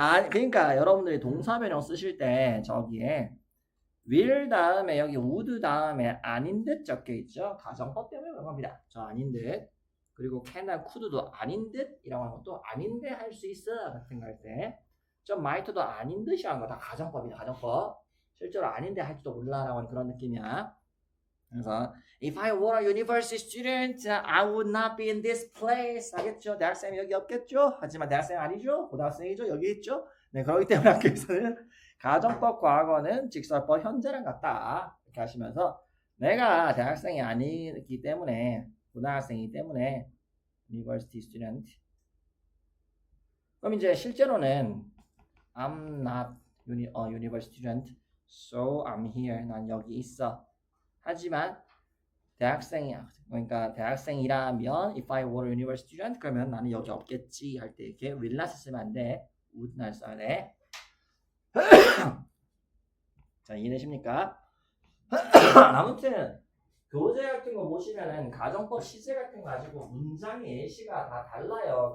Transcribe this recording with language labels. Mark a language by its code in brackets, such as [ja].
[ko] 그러니까 여러분들이 동사변형 쓰실 때 저기에 will 다음에 여기 would 다음에 아닌 듯 적혀 있죠? 가정법 때문에 그런 겁니다. 저 아닌 듯. 그리고 can나 could도 아닌 듯이라고 하는 것도 아닌데 할 수 있어 같은 거 할 때 좀 might도 아닌 듯이라는 거 다 가정법이다. 가정법. 실제로 아닌데 할지도 몰라라고 하는 그런 느낌이야. 그래서 [en] if I were a university student, I would not be in this place. [ko] 알겠죠? 대학생이 여기 없겠죠? 하지만 대학생 아니죠? 고등학생이죠? 여기 있죠? 네, 그렇기 때문에 학교에서는 가정법 과거는 직설법 현재랑 같다. 이렇게 하시면서 내가 대학생이 아니기 때문에 고등학생이기 때문에 university student. 그럼 이제 실제로는 [en] I'm not university student, so I'm here. [ko] 난 여기 있어. 하지만 대학생이야. 그러니까 대학생이라면 [en] if I were a university student [ko] 그러면 나는 여기 없겠지 할 때 이렇게 will not 쓰면 안 돼. would not 써야 돼. 자, 이해되십니까? 아무튼 교재 같은 거 보시면은 가정법 시제 같은 거 가지고 문장의 예시가 다 달라요.